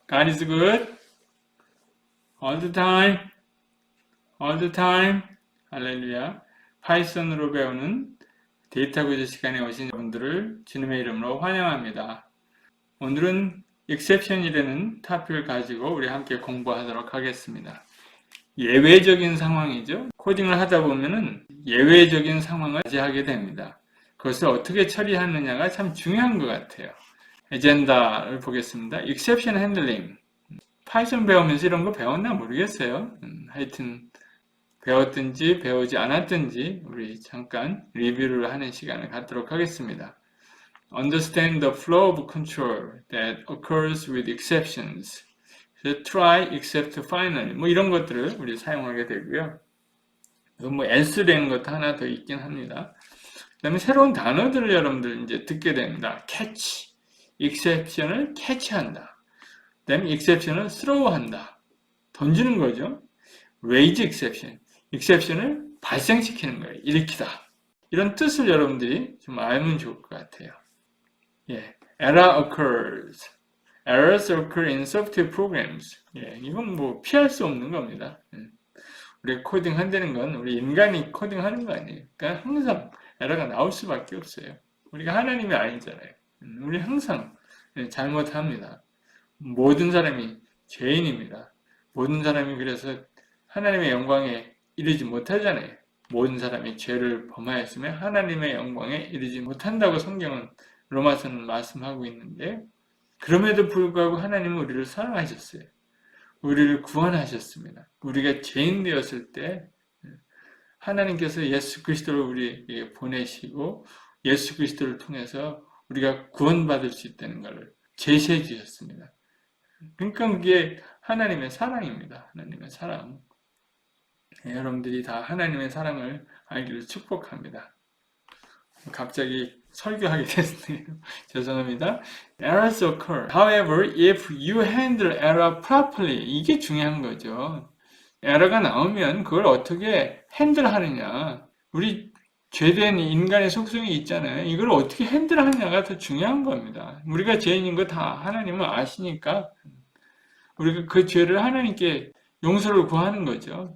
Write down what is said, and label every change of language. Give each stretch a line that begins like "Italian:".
English: God is good all the time, all the time.
Korean: 할렐루야. 파이썬으로 배우는 데이터 구조 시간에 오신 분들을 주님의 이름으로 환영합니다. 오늘은 exception이라는 토픽을 가지고 우리 함께 공부하도록 하겠습니다. 예외적인 상황이죠. 코딩을 하다 보면은 예외적인 상황을 맞이하게 됩니다. 그것을 어떻게 처리하느냐가 참 중요한 것 같아요. 에젠다를 보겠습니다. exception handling. 파이썬 배우면서 이런 거 배웠나 모르겠어요. 하여튼 배웠든지 배우지 않았든지 우리 잠깐 리뷰를 하는 시간을 갖도록 하겠습니다.
English: Understand the flow of control that occurs with exceptions. try, except, finally.
Korean: 뭐 이런 것들을 우리 사용하게 되고요. 뭐 else라는 것도 하나 더 있긴 합니다. 그 다음에 새로운 단어들을 여러분들 이제 듣게 됩니다. catch. exception을 캐치한다. 그 다음에 exception을 throw한다. 던지는 거죠. raise exception. exception을 발생시키는 거예요. 일으키다. 이런 뜻을 여러분들이 좀 알면 좋을 것 같아요.
English: 예. error occurs. errors occur in software programs.
Korean: 예. 이건 뭐 피할 수 없는 겁니다. 우리가 코딩 한다는 건 우리 인간이 코딩하는 거 아니에요. 그러니까 항상 에러가 나올 수밖에 없어요. 우리가 하나님이 아니잖아요. 우리 항상 잘못합니다. 모든 사람이 죄인입니다. 모든 사람이 그래서 하나님의 영광에 이르지 못하잖아요. 모든 사람이 죄를 범하였으면 하나님의 영광에 이르지 못한다고 성경은 로마서는 말씀하고 있는데, 그럼에도 불구하고 하나님은 우리를 사랑하셨어요. 우리를 구원하셨습니다. 우리가 죄인 되었을 때 하나님께서 예수 그리스도를 우리에게 보내시고 예수 그리스도를 통해서 우리가 구원받을 수 있다는 것을 제시해 주셨습니다. 그러니까 그게 하나님의 사랑입니다. 하나님의 사랑. 여러분들이 다 하나님의 사랑을 알기를 축복합니다. 갑자기 설교하게 됐네요. 죄송합니다.
English: Errors occur. However, if you handle error properly,
Korean: 이게 중요한 거죠. 에러가 나오면 그걸 어떻게 핸들하느냐. 우리 죄된 인간의 속성이 있잖아요. 이걸 어떻게 핸들하느냐가 더 중요한 겁니다. 우리가 죄인인 거 다 하나님은 아시니까 우리가 그 죄를 하나님께 용서를 구하는 거죠.